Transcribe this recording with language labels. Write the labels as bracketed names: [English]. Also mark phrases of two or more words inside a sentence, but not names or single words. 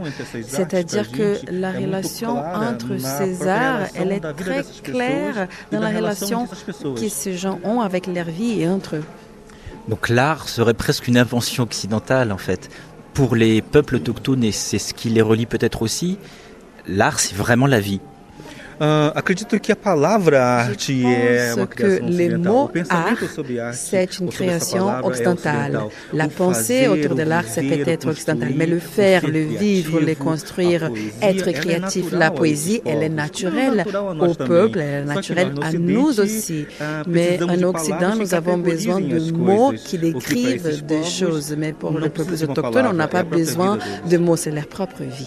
[French] C'est-à-dire que la relation entre ces arts, elle est très claire dans la relation que ces gens ont avec leur vie et entre eux. Donc l'art serait presque une invention occidentale en fait. Pour les peuples autochtones, et c'est ce qui les relie peut-être aussi, l'art, c'est vraiment la vie. [Portuguese] Acredito que a palavra arte é uma criação ocidental. O pensamento sobre arte, [French] c'est une création occidentale. La pensée autour de l'art, c'est peut-être occidental, mais le faire, le vivre, le construire, être créatif, la poésie, elle est naturelle au peuple, elle est naturelle à nous aussi. Mais en Occident, nous avons besoin de mots qui décrivent des choses, mais pour les peuples autochtones, on n'a pas besoin de mots, c'est leur propre vie.